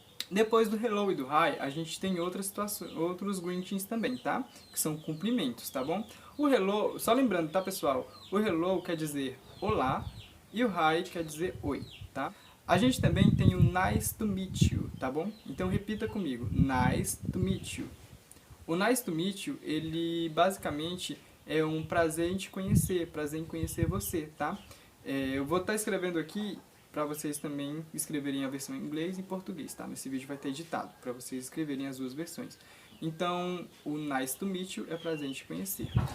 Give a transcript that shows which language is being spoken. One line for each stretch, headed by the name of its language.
Portuguese: Depois do hello e do hi, a gente tem outras situações, outros greetings também, tá? Que são cumprimentos, tá bom? O hello, só lembrando, tá pessoal? O hello quer dizer olá e o hi quer dizer oi, tá? A gente também tem o
English: nice to meet you,
Portuguese: tá bom? Então repita comigo,
English: nice to meet you.
Portuguese: O
English: nice to meet you,
Portuguese: ele basicamente é um prazer em te conhecer, prazer em conhecer você, tá? Eu vou estar escrevendo aqui para vocês também escreverem a versão em inglês e em português, tá? Esse vídeo vai estar editado para vocês escreverem as duas versões. Então, o
English: nice to meet you
Portuguese: é prazer em te conhecer.